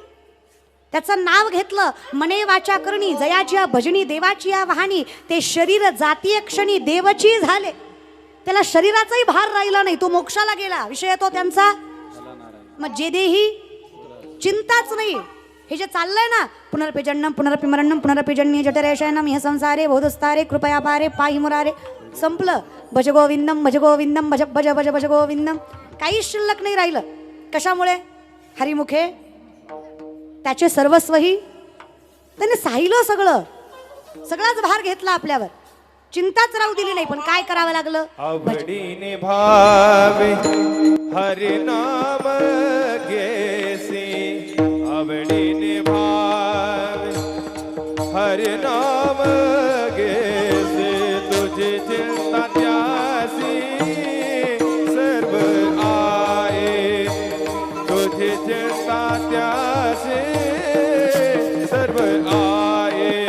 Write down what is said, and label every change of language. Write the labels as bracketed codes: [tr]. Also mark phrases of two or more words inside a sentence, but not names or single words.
[mr] त्याचं नाव घेतलं मने वाचा करणी, जयाची भजनी देवाची या वाहनी. ते शरीर जातीय क्षणी देवची झाले. त्याला शरीराचाही भार राहिला नाही, तो मोक्षाला गेला. विषय तो त्यांचा. मग जे देही चिंताच नाही. हे जे चाललंय ना, [sa] पुनर्पेजन्नम पुनरपिमरण्णम पुनरपेजन्य जठरेशयनम ह्य संसारे बोधस्तारे कृपया पारे पाहि मुरारे. [mr] संपलं. [sa] भज गोविंदम भज गोविंदम भज भज भज भज गोविंदम. [mr] काहीच शिल्लक नाही राहिलं. कशामुळे? हरिमुखे त्याचे सर्वस्वही त्याने साहिलं. सगळाच भार घेतला आपल्यावर, चिंताच राहू दिली नाही. पण काय करावं लागलं? आवडीने भावे हरि नाम घेसी, आवडीने भावे हरि नाम घेसी. तुझी चिंता त्यासी सर्व आहे, तुझी चिंता त्यासी सर्व आहे.